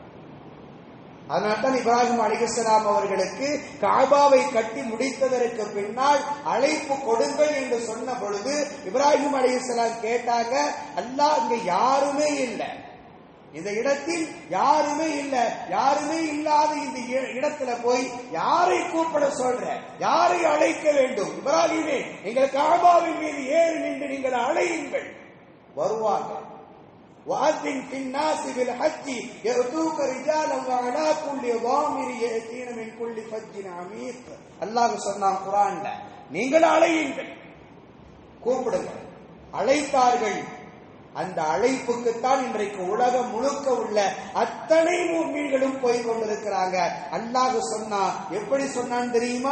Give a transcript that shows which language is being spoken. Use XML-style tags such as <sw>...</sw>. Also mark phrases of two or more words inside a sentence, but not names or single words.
<ta>அதனால்தான் இப்ராஹிம் அலைஹிஸ்ஸலாம் அவர்களுக்கு கஅபாவை கட்டி முடித்ததற்கு பின்னால் அழைப்பு கொடுங்கள் என்று சொன்ன பொழுது இப்ராஹிம் அலைஹிஸ்ஸலாம் கேட்டாங்க, அல்லாஹ் இங்க யாருமே இல்லை, இந்த இடத்தில் யாருமே இல்லை, யாருமே இல்லாத இந்த இடத்துல போய் யாரை கூப்பிட சொல்ற, யாரை அழைக்க வேண்டும்? இப்ராஹிமே, எங்கள் கஅபாவின் மீது ஏறி நின்று நீங்கள் அழையுங்கள், வருவாங்க.</ta> <ar>وَأَذِّنْ فِي النَّاسِ بِالْحَجِّ يَأْتُوكَ رِجَالًا وَعَلَى كُلِّ ضَامِرٍ يَأْتِينَ مِنْ كُلِّ فَجٍّ عَمِيقٍ.</ar> <ta>அல்லாஹ் சொன்னான் குர்ஆன்ல, நீங்கள் அழையுங்கள், கூப்பிடுங்கள். அழைத்தார்கள். அந்த அழைப்புக்குத்தான் இன்றைக்கு உலகம் முழுக்க உள்ள அத்தனை முஃமின்களும் போய் கொண்டிருக்கிறாங்க. அல்லாஹ் சொன்னா, எப்படி சொன்னான் தெரியுமா?</ta>